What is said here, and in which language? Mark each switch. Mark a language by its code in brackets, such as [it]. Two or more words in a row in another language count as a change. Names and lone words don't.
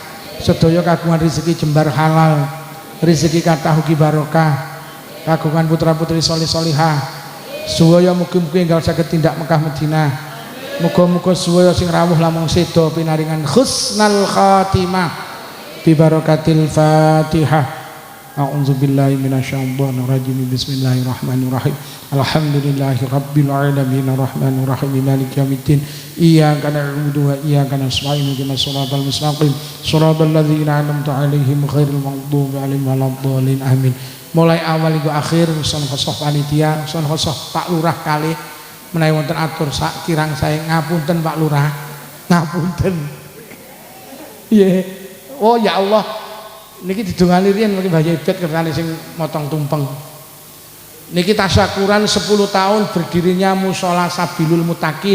[jv] Sedaya kagungan rezeki jembar halal, rezeki kathah ugi barokah, kagungan putra-putri solih solihah. Suwaya mugi-mugi enggal saged tindak Mekah Madinah. Muga-muga suwaya sing rawuh lamun seda pinaringan [ar] حسن الخاتمة ببركة الفاتحة. أعوذ بالله من الشيطان الرجيم. بسم الله الرحمن الرحيم. الحمد لله رب العالمين الرحمن الرحيم مالك يوم الدين. إياك نعبد وإياك نستعين اهدنا الصراط المستقيم صراط الذين أنعمت عليهم غير المغضوب عليهم ولا الضالين. Amin. [id] Mulai awal hingga akhir [jv] son khosoh panitia, son khosoh Pak Lurah kalih menawi wonten atur sak kirang saya ngapunten Pak Lurah. Ngapunten. Nggih. Oh ya Allah. Niki didongani riyen mriki Mbah Ibet kersane sing motong tumpeng. [id] Niki tasyakuran 10 tahun berdirinya Mushola Sabilul Mutakin.